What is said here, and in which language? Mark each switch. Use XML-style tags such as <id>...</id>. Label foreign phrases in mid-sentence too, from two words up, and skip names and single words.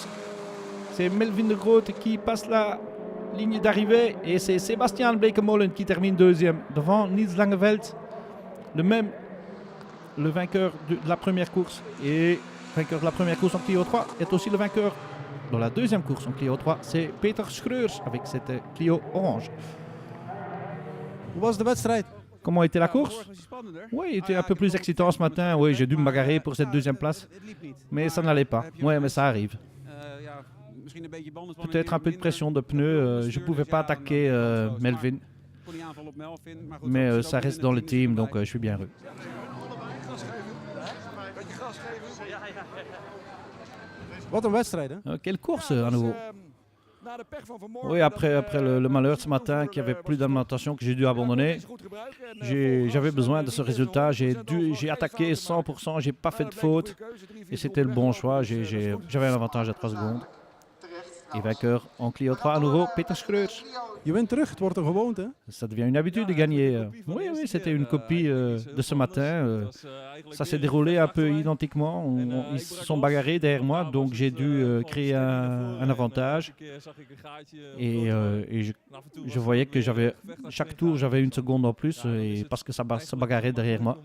<fr>C'est Melvin de Groot qui passe la ligne d'arrivée et c'est Sébastien Bleekemolen qui termine deuxième devant Niels Langeveld, le vainqueur de la première course et vainqueur de la première course en Clio 3 est aussi le vainqueur dans la deuxième course en Clio 3. C'est Peter Schreurs avec cette Clio orange.</fr> <nl>Hoe was de wedstrijd?</nl> <fr>Comment était la course? Oui, il était un peu plus excitant ce matin. Oui, j'ai dû me bagarrer pour cette deuxième place, mais ça n'allait pas. Oui, mais ça arrive. Peut-être un peu de pression de pneus. Je ne pouvais pas attaquer Melvin. Mais ça reste dans le team, donc je suis bien heureux.</fr> <nl>Wat een wedstrijd, hè?</nl> <fr>Quelle course à nouveau. Oui, après le malheur de ce matin, qu'il n'y avait plus d'alimentation, que j'ai dû abandonner, j'avais besoin de ce résultat. J'ai attaqué 100%, j'ai pas fait de faute. Et c'était le bon choix. J'avais un avantage à 3 secondes. Et vainqueur en Clio 3 à nouveau, Peter Schreurs.</fr> <nl>Je wint terug, het wordt een gewoonte, hè?</nl> <fr>Ça devient une habitude de gagner. Oui, c'était une copie de ce matin. Ça s'est déroulé un peu identiquement. Ils se sont bagarrés derrière moi, donc j'ai dû créer un avantage. Et je voyais que chaque tour, j'avais 1 seconde en plus, et parce que ça se bagarrait derrière moi.</fr>